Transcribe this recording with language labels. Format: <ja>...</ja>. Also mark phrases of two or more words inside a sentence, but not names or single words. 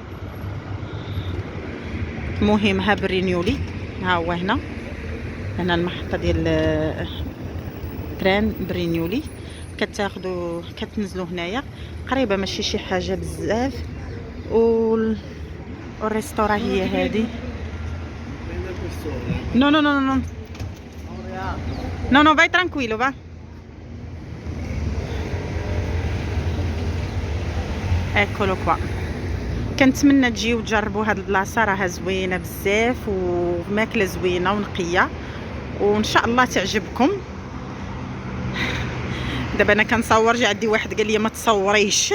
<ar>المهم ها برينيولي، ها هو هنا المحطه ديال تران برينيولي. كتاخذوا كتنزلوا هنايا، قريبه ماشي شي حاجه بزاف. والريستوران هي هذه.</ar> <it>no no no no no no vai tranquillo va.</it> <ar>اكلوا كوا. كنتمنى تجيو تجربوا هاد البلاصه، راها زوينه بزاف وماكله زوينه ونقيه، وان شاء الله تعجبكم. دابا انا كنصور، جا عندي واحد قال لي ما تصوريش.</ar>